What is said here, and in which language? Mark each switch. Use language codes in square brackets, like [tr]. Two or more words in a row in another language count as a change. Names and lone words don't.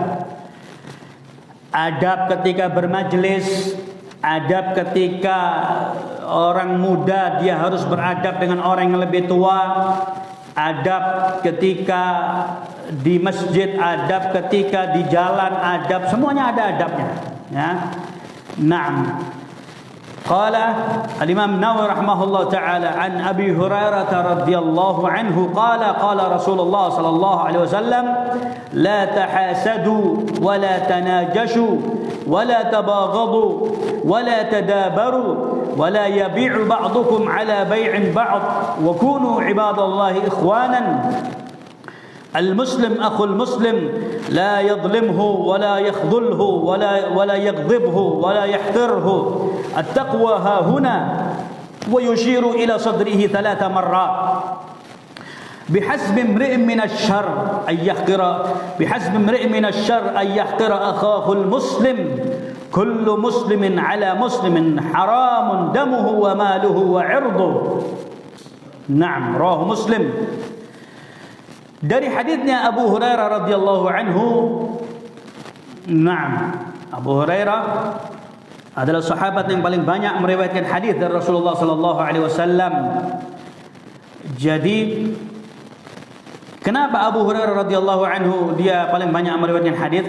[id] Adab ketika bermajelis, adab ketika orang muda dia harus beradab dengan orang yang lebih tua, adab ketika di masjid, adab ketika di jalan, adab, semuanya ada adabnya. [ar] Ya. Naam. قال الإمام النووي رحمه الله تعالى عن أبي هريرة رضي الله عنه قال رسول الله صلى الله عليه وسلم لا تحاسدوا ولا تناجشوا ولا تباغضوا ولا تدابروا ولا يبع بعضكم على بيع بعض وكونوا عباد الله إخوانا. المسلم أخو المسلم لا يظلمه ولا يخذله ولا يغضبه ولا يحقره التقوى ها هنا ويشير إلى صدره 3 مرات بحسب امرئ من الشر أن يحقر أخاه المسلم كل مسلم على مسلم حرام دمه وماله وعرضه. نعم رواه مسلم. [id] Dari haditsnya Abu Hurairah [ar] رضي الله عنه. [id] Naam, Abu Hurairah adalah sahabat yang paling banyak meriwayatkan hadis dari Rasulullah [ar] صلى الله عليه وسلم. [id] Jadi kenapa Abu Hurairah [ar] رضي الله عنه [id] dia paling banyak meriwayatkan hadis?